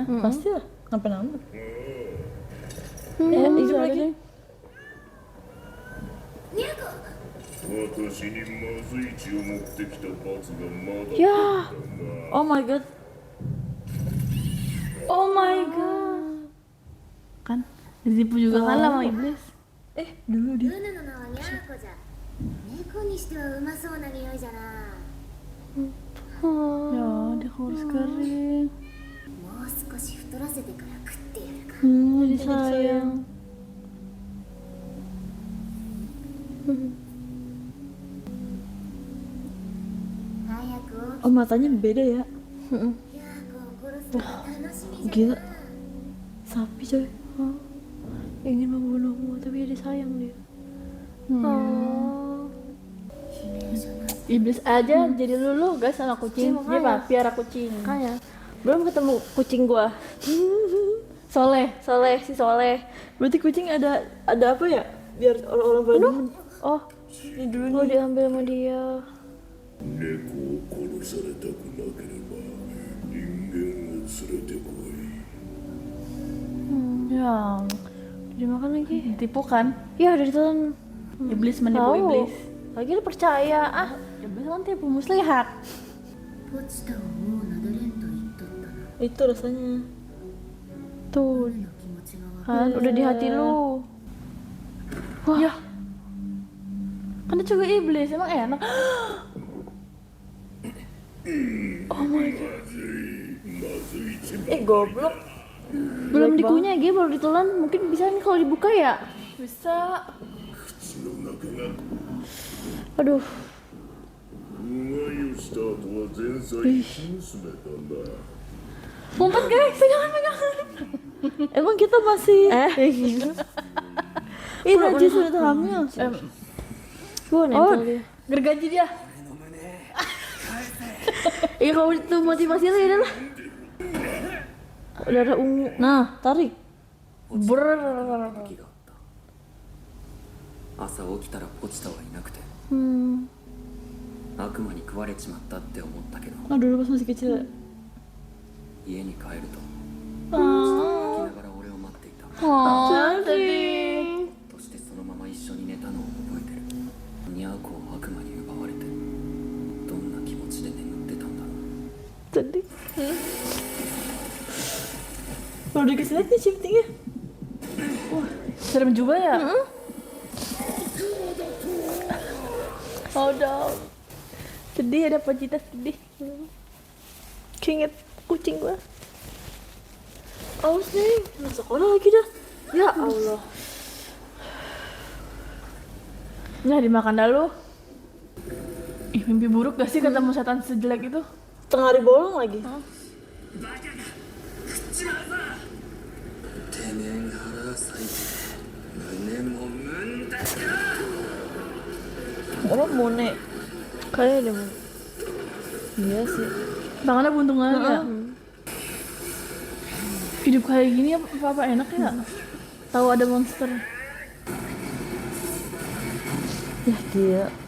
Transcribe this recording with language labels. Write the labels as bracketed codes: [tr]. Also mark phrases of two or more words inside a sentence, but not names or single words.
[id] Pasti lah, kenapa-napa. Hidup lagi. [ja] ニャーコ。私にまずい血を持ってきた罰がまだ [id] Ya. [en] Oh my god. Oh my god. [id] Kan ditipu juga kan sama iblis. Dulu [ja] ル [id] dia. [ja] ヌの名はニャーコじゃ。猫にしてはうまそうな匂いじゃな。 [id] Ya, dia kurus kering. [ja] もう少し太らせてから食ってやるか。 [id] Jadi sayang. Oh matanya beda ya. [ja] ニャーコを殺すのが楽しみじゃ [id] Gila. [ja] な。 [id] Sapi coy. Ingin membunuhmu tapi dia sayang dia. Oh. Iblis aja jadi luluh guys sama kucing. Dia makanya. piara kucing. Makanya belum ketemu kucing gua. Soleh. Si Soleh. Berarti kucing ada apa ya? Biar orang-orang pada demen. Oh, Ini dulu mau nih. diambil sama dia. [ja] 猫を殺されたくなければ人間を連れてこい [id] Ya, Dimakan lagi. ditipu kan? Ya udah ditelan. Iblis menipu Tahu. iblis. Lagi lu percaya ah. Iblis kan tipu muslihat. [ja] ポチタをもう撫でれんと言っとったな。 [id] Itu rasanya. Tuh [ja] 俺の気持ちがわかる。 [id] kan udah di hati lu. Ya. Kan dia juga iblis, emang enak. Goblok. Belum dikunyah dia baru ditelan. Mungkin bisa nih kalau dibuka ya. Bisa. [ja] 口の中が [id] Aduh. [ja] うがいをした後は前菜に娘だな [id] Ngumpet guys, pegangan. Emang kita masih Ih, najis udah hamil. Gua nempel dia. Gergaji dia. Iya kalau itu motivasi lu ya lah. Udah ada ungu. Nah, tarik. [ja] 時があった朝起きたらポチタはいなくて悪魔に食われちまったって思ったけど [id] Oh dulu pas masih kecil. [ja] 家に帰ると泣きながら俺を待っていた [id] sedih. [ja] そしてそのまま一緒に寝たのを覚えてるニャーコを悪魔に奪われてどんな気持ちで眠ってたんだろう [id] Sedih. Kalau dikasih lihat nih shiftingnya. Serem juga ya. Oh dong. Sedih, ada Pocita sedih. Keinget kucing gua. Awas nih, masuk sekolah lagi dah. Ya Allah. Nah, dimakan dah lu. Ih, mimpi buruk gak sih ketemu setan sejelek itu? Tengah hari bolong lagi. [ja] てめえが腹が裂いて胸もむんだか [id] Orang Mone. Kayaknya ada Mone. Iya sih. Tangannya buntung aja ya? Hidup kayak gini apa enak ya? Tahu ada monster. Ya dia.